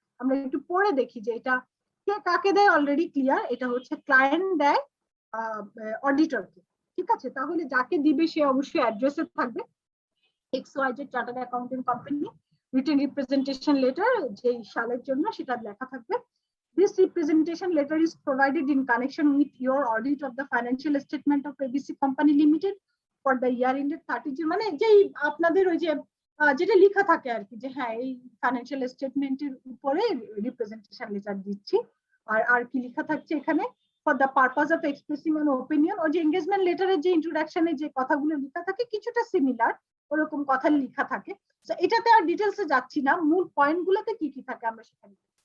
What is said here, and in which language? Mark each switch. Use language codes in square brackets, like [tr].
[bn] আমরা একটু পড়ে দেখি যে এটা কে কাকে দেয়। অলরেডি ক্লিয়ার, এটা হচ্ছে ক্লায়েন্ট দেয় অডিটরকে। ঠিক আছে, তাহলে যাকে দিবে সে অবশ্যই অ্যাড্রেসে থাকবে, XYZ chartered accounting company, written representation letter যে সালের জন্য সেটা লেখা থাকবে। [en] This representation letter is provided in connection with your audit of the financial statement of ABC Company Limited for the year ended 30 June, [bn] মানে যেই আপনাদের ওই যে যেটা লেখা থাকে আর কি, যে হ্যাঁ এই ফাইন্যান্সিয়াল স্টেটমেন্টের উপরে রিপ্রেজেন্টেশন লেটার দিচ্ছি। আর আর কি লেখা থাকছে এখানে, [en] For the purpose of expressing an opinion. [bn] ওই যে এঙ্গেজমেন্ট লেটারের যে ইন্ট্রোডাকশনে যে কথাগুলো লেখা থাকে কিছুটা সিমিলার, ওরকম কথা লেখা থাকে। তো এটাতে আর ডিটেলসে যাচ্ছি না, মূল পয়েন্টগুলোতে কি কি থাকে আমরা সেখানে।